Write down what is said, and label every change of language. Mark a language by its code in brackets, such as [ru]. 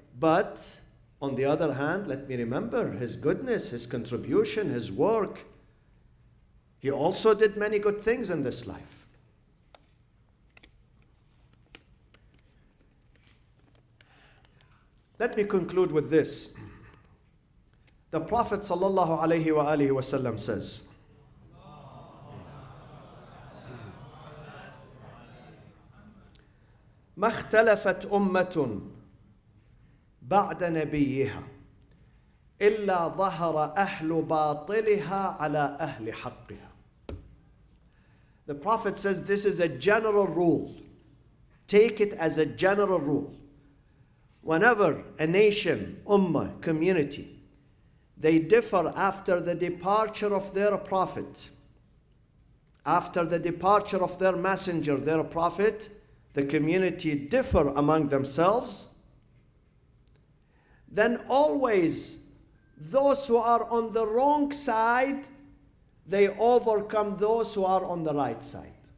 [en] But on the other hand, let me remember his goodness, his contribution, his work. He also did many good things in this life. Let me conclude with this. The Prophet ﷺ says, [ar] ما اختلفت أمة بعد نبيها إلا ظهر أهل باطلها على أهل حقها. [en] The Prophet says this is a general rule. Take it as a general rule. Whenever a nation, ummah, community, they differ after the departure of their prophet, after the departure of their messenger, their prophet, the community differ among themselves, then always those who are on the wrong side, they overcome those who are on the right side.